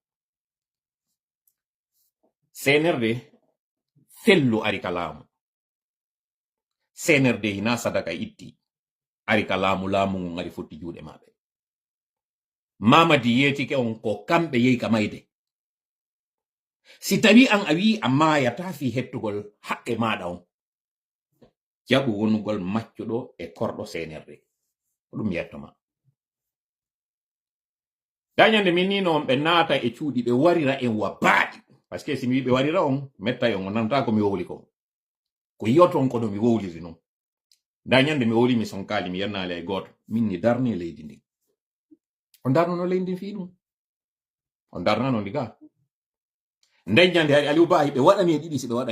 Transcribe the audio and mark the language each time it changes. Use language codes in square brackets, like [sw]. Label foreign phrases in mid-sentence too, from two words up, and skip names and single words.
[ff] senerde fellu ari ka laamu senerde hina sadaka itti ari ka laamu ngun ari futti juuɗe maɓe mamadi yetike on ko kamɓe yehi ka mayde si tawi an a wi a mayata fi hettugol haqqe maɗa on jaɓu wonugol maccuɗo e korɗo senerde ko ɗum yettoma dañande min nino on ɓe naata e cuuɗi ɓe warira en wa baaɗi [fr] par ce que [ff] si mi wi ɓe warira on metta on nanta ko mi wowli ko yiyoto on kono mi wowliri noon dañande mi wowli mi sonkali mi yennali e goto min ni darni leydi ndi on darnono leydi ndi fi ɗum on darnano ndi ga nden ñande hay Aliou Ba ɓe waɗani e ɗiɗi si ɓe waɗa e